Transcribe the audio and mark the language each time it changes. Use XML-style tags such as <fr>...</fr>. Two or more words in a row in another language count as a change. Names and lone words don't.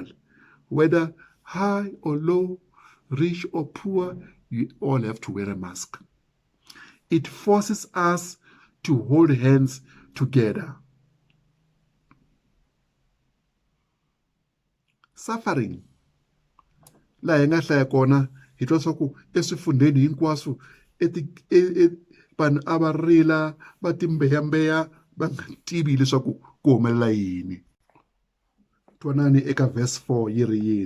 <en>Whether high or low, rich or poor, you all have to wear a mask. It forces us to hold hands together. Suffering.</en> <ts>La hi nga hlaya kona hi twa swa ku eswifundheni hinkwaswo vanhu a va rila va timbeyambeya va nga tivi leswaku ku humelela yini. Twanani eka verse 4 yi ri yini?</ts>